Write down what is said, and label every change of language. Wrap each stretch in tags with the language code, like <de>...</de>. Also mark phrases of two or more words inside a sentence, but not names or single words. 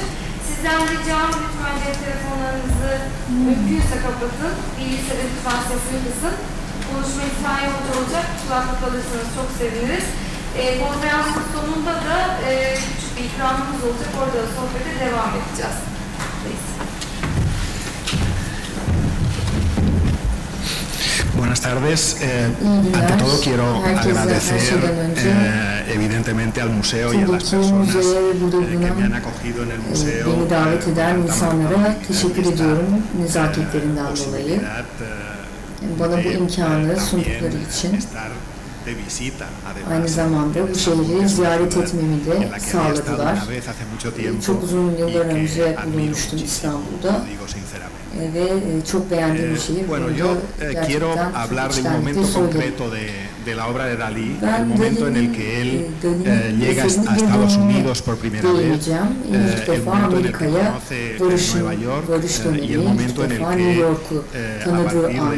<tr>Sizden ricam lütfen cep telefonlarınızı mümkünse kapatın, bilgisayarı lütfen sesini kısın. Konuşma İspanyolca olacak, kulaklık alırsanız çok seviniriz. Konferansın sonunda da küçük bir ikramımız olacak, orada da sohbete devam edeceğiz.</tr> <es>Buenas tardes. Ante todo quiero agradecer evidentemente al museo y a las personas que me han acogido en el museo.</es> <tr>Beni davet eden insanlara teşekkür ediyorum nezaketlerinden dolayı. Bana bu imkanı sundukları için. Aynı zamanda bu şehri ziyaret etmemi de sağladılar. Çok uzun yıllar önce bulunmuştum İstanbul'da ve çok beğendiğim bir şehir.</tr> <es>Yo quiero hablar de un momento concreto de la obra de Dalí, el momento en el que él llega a Estados Unidos por primera vez, el momento en el que conoce Nueva York y el momento en el que a partir de</es>